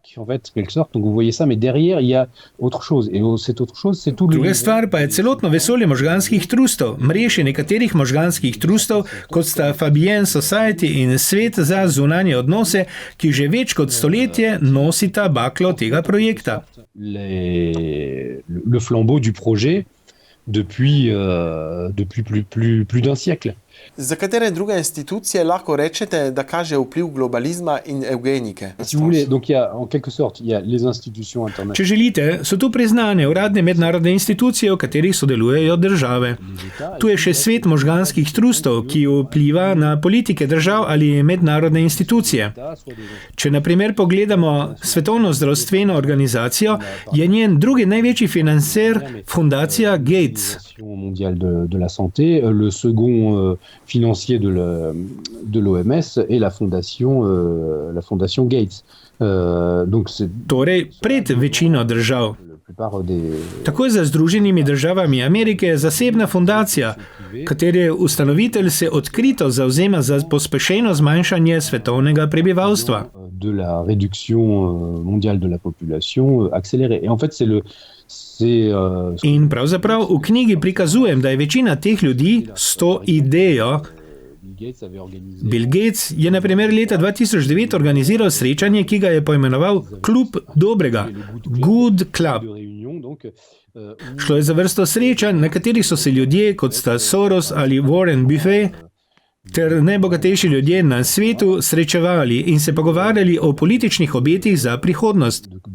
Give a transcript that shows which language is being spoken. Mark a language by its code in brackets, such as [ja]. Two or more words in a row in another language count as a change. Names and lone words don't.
[sl] Druga stvar pa je celotno vesolje možganskih trustov, mreže nekaterih možganskih trustov, kot sta Fabienne Society in Svet za zunanje odnose, ki že več kot stoletje nosita baklo tega projekta. [fr] Le flambeau du projet depuis plus d'un siècle. [sl] Za katere druge institucije lahko rečete, da kaže vpliv globalizma in evgenike? [fr] Si vous voulez, donc il y a en quelque sorte, il y a les institutions internationales. [sl] Če želite, so tu priznane uradne mednarodne institucije, v katerih sodelujejo države. Tu je še svet možganskih trustov, ki vpliva na politike držav ali mednarodne institucije. Če na primer pogledamo Svetovno zdravstveno organizacijo, je njen drugi največji financer fundacija Gates. [fr] Mondiale de la santé, le second financier de l'OMS et la fondation Gates. [sl] Torej, pred večino držav. Tako je za Združenimi državami Amerike zasebna fundacija, katere ustanovitelj se odkrito zavzema za pospešeno zmanjšanje svetovnega prebivalstva. [fr] De la réduction mondiale de la population accélérée. Et en fait, [sl] In pravzaprav v knjigi prikazujem, da je večina teh ljudi s to idejo. Bill Gates je na primer leta 2009 organiziral srečanje, ki ga je poimenoval Klub dobrega, Good Club. Šlo je za vrsto srečanj, na katerih so se ljudje, kot sta Soros ali Warren Buffett, ter najbogatejši ljudje na svetu srečevali in se pogovarjali o političnih obetih za prihodnost.